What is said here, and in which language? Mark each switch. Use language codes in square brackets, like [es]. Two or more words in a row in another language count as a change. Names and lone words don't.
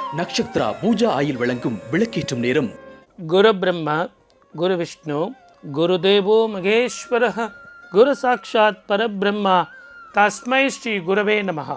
[ta] நக்ஷத்ரா பூஜா ஆயில் வழங்கும் விளக்கேற்றும் நேரம். [sa] गुरु ब्रह्मा गुरु विष्णु गुरु देवो महेश्वर गुरु साक्षात् परब्रह्म तस्मै श्री गुरवे नमः.